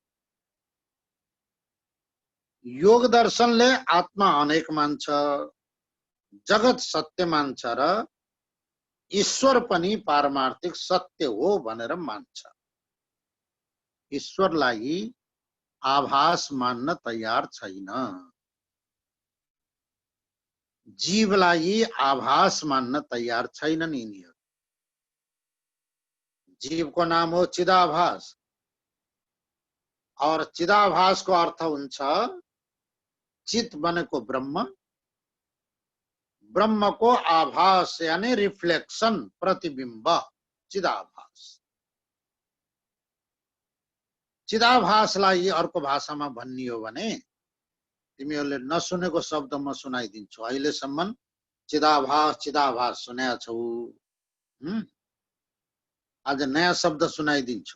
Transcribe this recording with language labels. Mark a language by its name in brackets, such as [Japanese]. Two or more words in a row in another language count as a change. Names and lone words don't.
[Nepali] योग दर्शनले आत्मा अनेक मान्छ, जगत सत्य मान्छ र ईश्वर पनि पारमार्थिक सत्य हो भनेर मान्छ। ईश्वरलाई आभास मान्न तयार छैन, जीवलाई आभास मान्न तयार छैनन् यिनीहरू। जीव को नाम हो चिदाभास, और चिदाभास को अर्थ हुन्छ चित बनेको ब्रह्म, ब्रह्म को आभास यानी रिफ्लेक्शन, प्रतिबिंब, चिदाभास। चिदाभासलाई अर्को भाषामा भन्ने हो भने तिमीहरूले नसुनेको शब्द म सुनाइदिन्छु। अहिलेसम्म चिदाभास चिदाभास सुनेका छौ, आज नयाँ शब्द सुनाइदिन्छु।